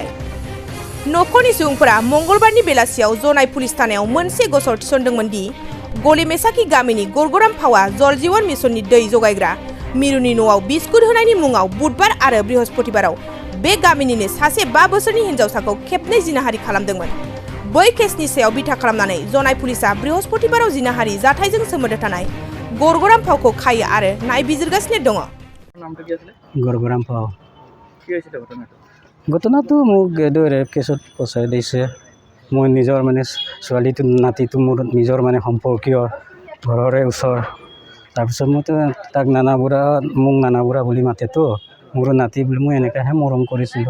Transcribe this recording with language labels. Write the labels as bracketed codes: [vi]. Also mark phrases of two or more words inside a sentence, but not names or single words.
[brx] नखरनि सुबुंफोरा मंगलबारनि बेलासियाव जनाय पुलिस थानायाव मोनसे गसर थिसनदोंमोन दि गलिमेसाकी गामिनि गरगराम फावा जल जीवन मिशननि दै जगायग्रा मिरुनि न'आव बिस्कुट होनायनि मुङाव बुधबार आरो बृहस्पतिबाराव बे गामिनिनो सासे 5 बोसोरनि हिन्जावसाखौ खेबनै जिनाहारि खालामदोंमोन। बै केसनि सायाव बिथा खालामनानै जनाय पुलिसा बृहस्पतिबाराव जिनाहारि जाथायजों सोमोन्दो थानाय गरगराम फावखौ खायो आरो नायबिजिरगासिनो दङ। [as] गरगराम फाव ঘটনাটো মোক এদৰে কেছত পচাই দিছে। মই নিজৰ মানে ছোৱালীটো নাতিটো মোৰ নিজৰ মানে সম্পৰ্কীয় ঘৰৰে ওচৰ। তাৰপিছত মইতো তাক নানা বুঢ়া বুলি মাতেতো মোৰ নাতি বুলি মই এনেকৈহে মৰম কৰিছিলোঁ।